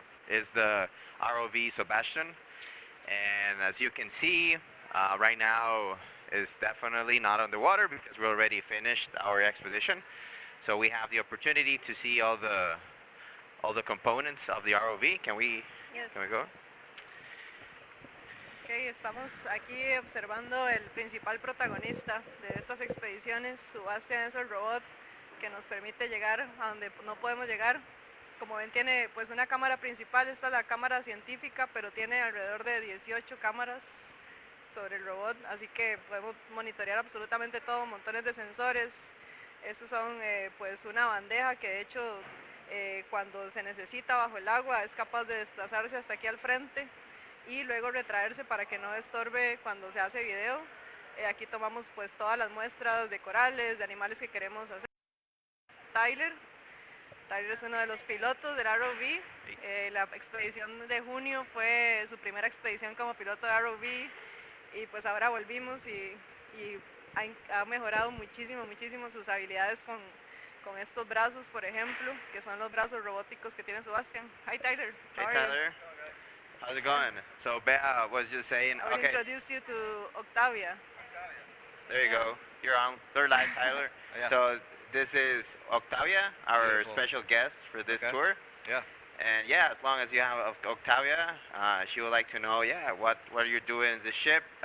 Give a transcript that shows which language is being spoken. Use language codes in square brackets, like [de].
[en] Is the ROV Sebastian, and as you can see, right now is definitely not underwater because we already finished our expedition. So we have the opportunity to see all the components of the ROV. Yes. Can we go? [es] Okay, estamos aquí observando el principal protagonista de estas expediciones. Sebastian es el robot que nos permite llegar a donde no podemos llegar. Como ven, tiene pues una cámara principal, esta es la cámara científica, pero tiene alrededor de 18 cámaras sobre el robot, así que podemos monitorear absolutamente todo, montones de sensores. Estos son pues una bandeja que de hecho cuando se necesita bajo el agua es capaz de desplazarse hasta aquí al frente y luego retraerse para que no estorbe cuando se hace video. Aquí tomamos pues todas las muestras de corales, de animales que queremos hacer. Tyler es uno de los pilotos del ROV. La expedición de junio fue su primera expedición como piloto de ROV y pues ahora volvimos y ha mejorado muchísimo sus habilidades con estos brazos, por ejemplo, que son los brazos robóticos que tiene Sebastian. [en] Hi Tyler. Hey Tyler. How's it going? So Bea was just saying, I will introduce you to Octavia. There you go. You're on third live, Tyler. Yeah. So this is Octavia, our Beautiful. special guest for this Okay. tour. Yeah. And yeah, as long as you have Octavia, she would like to know, what you're doing in the ship.